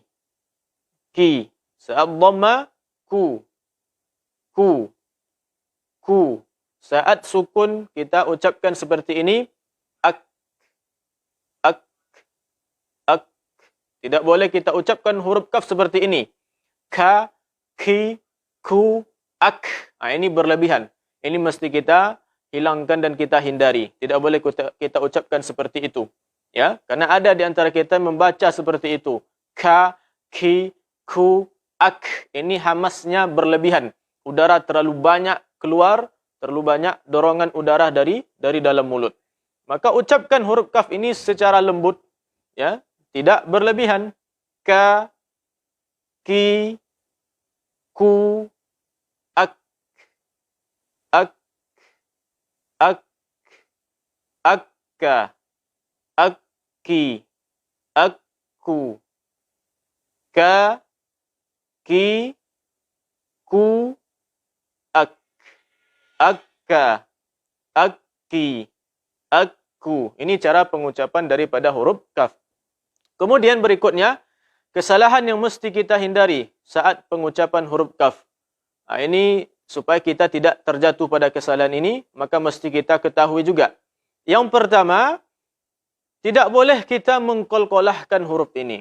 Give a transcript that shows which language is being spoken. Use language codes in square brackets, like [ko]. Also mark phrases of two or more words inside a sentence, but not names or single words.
[id] Ki. Saat dhamma ku. Ku. Ku. Saat sukun kita ucapkan seperti ini ak. Ak. Ak. Tidak boleh kita ucapkan huruf kaf seperti ini. Ka, ki, ku, ak. Ini berlebihan. Ini mesti kita hilangkan dan kita hindari. Tidak boleh kita ucapkan seperti itu. Ya, karena ada di antara kita membaca seperti itu. Ka, ki, ku, ak. Ini hamasnya berlebihan. Udara terlalu banyak keluar, terlalu banyak dorongan udara dari dalam mulut. Maka ucapkan huruf kaf ini secara lembut, ya, tidak berlebihan. Ka, ki, ku, ak, ak, ak, akka, akki, akku, ka, ki, ku, ak, akka, akki, akku. Ini cara pengucapan daripada huruf kaf. Kemudian berikutnya, kesalahan yang mesti kita hindari saat pengucapan huruf kaf. Ini supaya kita tidak terjatuh pada kesalahan ini, maka mesti kita ketahui juga. Yang pertama, tidak boleh kita mengkolkolahkan huruf ini.